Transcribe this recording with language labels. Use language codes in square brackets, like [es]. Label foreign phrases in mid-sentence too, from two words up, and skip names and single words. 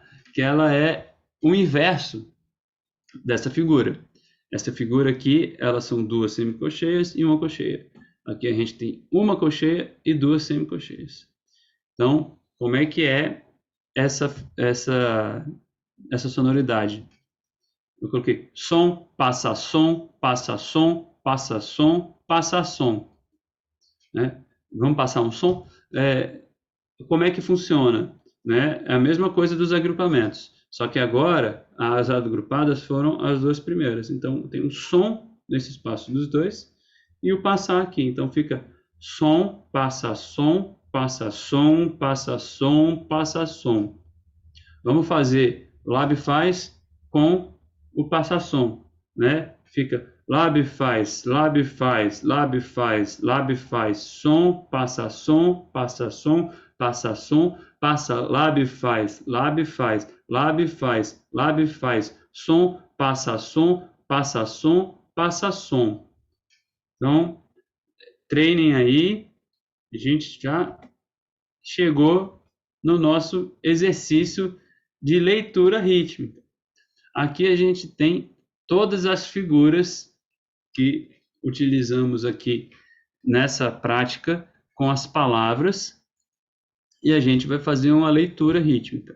[pt] Que ela é o inverso dessa figura. Essa figura aqui, elas são 2 semicolcheias e uma colcheia. Aqui a gente tem uma colcheia e 2 semicolcheias. Então, como é que é essa sonoridade. Eu coloquei som, passa som, passa som, passa som, passa som. Né? Vamos passar um som? Como é que funciona? Né? É a mesma coisa dos agrupamentos, só que agora as agrupadas foram as duas primeiras. Então tem um som nesse espaço dos dois e o passar aqui. Então fica som, passa som, passa som, passa som, passa som. Vamos fazer lab faz com o passa som, né? Fica lab faz, lab faz, lab faz, lab faz, som, passa som, passa som, passa som, passa lab faz, lab faz, lab faz, lab faz, som, passa som, passa som, passa som. Então, treinem aí. A gente já chegou no nosso exercício de leitura rítmica. Aqui a gente tem todas as figuras que utilizamos aqui nessa prática com as palavras e a gente vai fazer uma leitura rítmica.